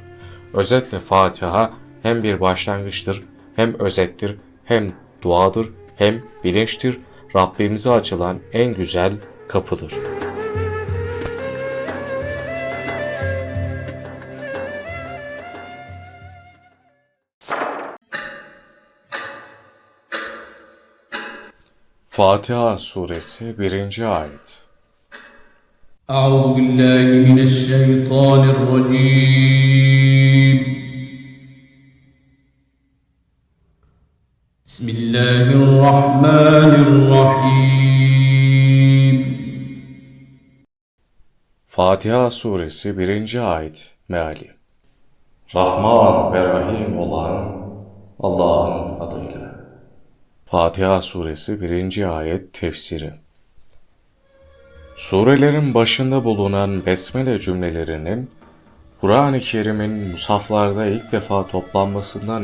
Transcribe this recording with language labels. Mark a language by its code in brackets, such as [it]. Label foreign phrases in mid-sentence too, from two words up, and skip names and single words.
[tr] Özetle Fatiha hem bir başlangıçtır, hem özettir, hem duadır, hem bilinçtir, Rabbimize açılan en güzel kapıdır. Fatiha Suresi 1. Ayet. [ar] أعوذ بالله من الشيطان الرجيم بسم الله الرحمن الرحيم [tr] Fatiha Suresi 1. Ayet Meali. Rahman ve Rahim olan Allah'ın adıyla. Fatiha Suresi 1. Ayet Tefsiri. Surelerin başında bulunan besmele cümlelerinin Kur'an-ı Kerim'in musaflarda ilk defa toplanmasından